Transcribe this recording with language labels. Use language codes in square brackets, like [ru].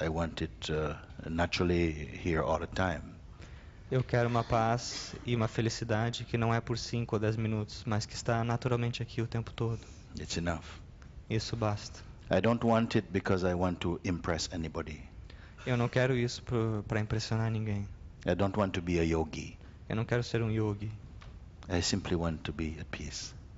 [en] I want it naturally here all the time. [pt] Eu quero uma paz e uma felicidade que não é por 5 ou 10 minutos, mas que está naturalmente aqui o tempo todo. [en] It's enough. [pt] Isso basta. [en] I don't want it because I want to impress anybody. [pt] Eu não quero isso para impressionar ninguém. [en] I don't want to be a yogi. [pt] Eu não quero ser um yogi. [en] I simply want to be at peace.